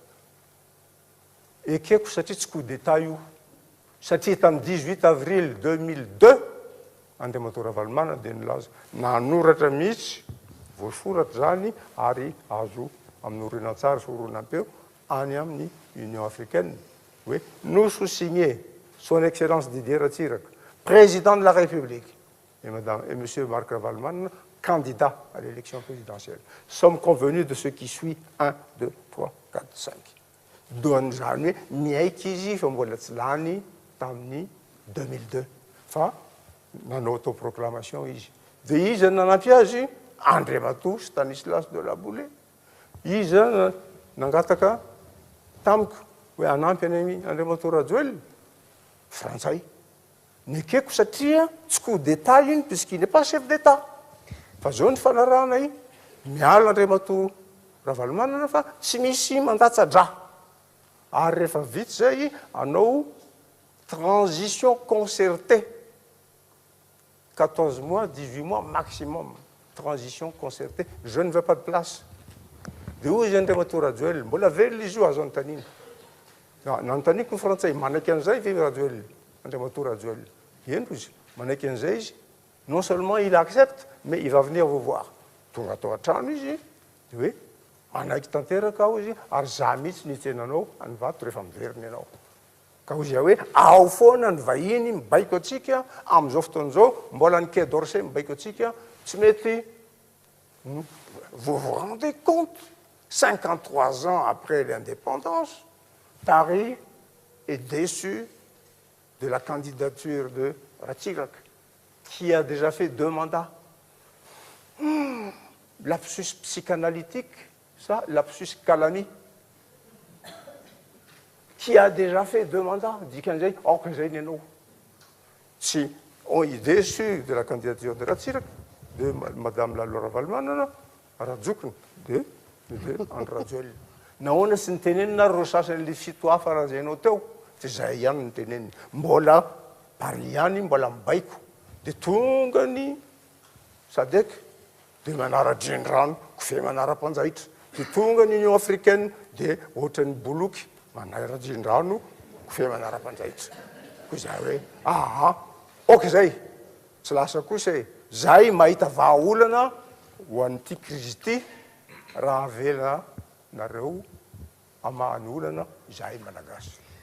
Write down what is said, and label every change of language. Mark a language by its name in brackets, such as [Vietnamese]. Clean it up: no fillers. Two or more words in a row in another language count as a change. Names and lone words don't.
[Malagasy] ekeko satria tsy [French] coup d'état [Malagasy] io satria tamin'ny 18 avril 2002 Andriamatoa Ravalomanana dia nilaza nanoratra mihitsy voasoratra zany ary azo amin'ny horonan-tsary sy horonan-peo any amin'ny Union africaine oui [French] nous sous-signés son excellence Didier Ratsiraka président de la République et monsieur Marc Ravalomanana candidat à l'élection présidentielle sommes convenus de ce qui [Malagasy] suit 1 2 3 4 5 doany zany hoe miaiky izy fa mbola tsy lany tamin'ny 2002 fa nanao autoproclamation izy dia izy nanampy azy Andriamatoa Stanislas de la Boulay izy nangataka tamiko hoe anampy any Andriamatoa Rajoelina frantsay nekeko satria tsy [French] coup d'état [Malagasy] iny [French] puisqu'il n'est pas chef d'état [Malagasy] fa zao ny fanarahana iny miala Andriamatoa Ravalomanana fa tsy misy mandatsa-dra ary rehefa vita zay anao [French] transition concertée 14 mois 18 mois maximum transition concertée je ne veux pas de place [Malagasy] de hoy izy Andriamatoa Rajoelina mbola velona izy io azo antaniny nanontaniko ny frantsay manaiky an'izay ve Rajoelina Andriamatoa Rajoelina eno izy manaiky an'izay izy [French] non seulement il accepte mais il va venir vous [Malagasy] voir tonga atao an-trano izy de hoe manaiky tanteraka aho izy ary za mihitsy nitsenanao any vato rehefa miveriny ianao ka ozy hoe ao foana ny vahiny mibaiko atsika amin'izao fotoan'izao mbola ny Quai d'Orsay mibaiko atsika tsy mety [French] vous vous rendez compte 53 ans après l'indépendance Paris est déçu de la candidature de Ratsiraka qui a déjà fait 2 mandats lapsus psychanalytique ça lapsus calami qui a déjà fait 2 mandats [Malagasy] dikan'izay aokan'izay ny anao tsy [French] on est déçu de la candidature de [Malagasy] Ratsiraka [French] de madame [Malagasy] Lalo Ravalomanana rajokiny de Andry Rajoelina nahoana sy nitenenina ro sasany le fito hafa raha zaynao teo de zay ihany niteneniny mbola Paris ihany mbola mibaiko de tonga ny Sadek de manara-drendrano kofehy manara-panjaitra de tonga ny Union africaine de ohatran'ny boloky manara-drendrano kofehy manara-panjaitra koa zay hoe ok zay tsy lasa kosa e zay mahita vahaolana ho an'ity krizy ity raha avela nareo amahany olana izahay malagasy